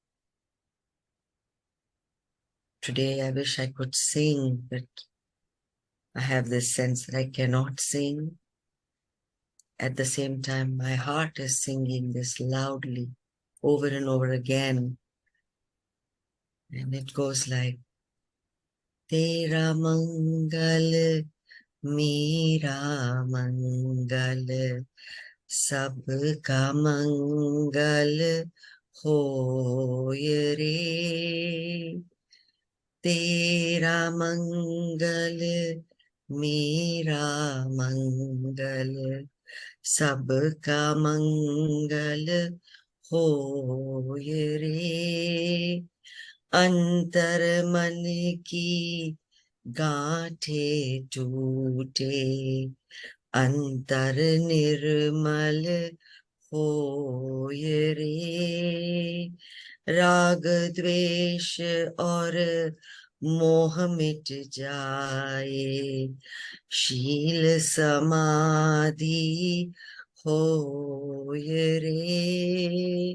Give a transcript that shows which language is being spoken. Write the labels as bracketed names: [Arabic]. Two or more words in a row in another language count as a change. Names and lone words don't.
[English] Today I wish I could sing, but I have this sense that I cannot sing. At the same time, my heart is singing this loudly over and over again. And it goes like, [Hindi] तेरा मंगल, मेरा मंगल, सबका मंगल, होए रे. तेरा मंगल, मेरा मंगल, सबका मंगल, होए रे. अंतर मन की गांठें टूटे, अंतर निर्मल होए रे. राग द्वेष और मोह मिट जाए, शील समाधि होए रे.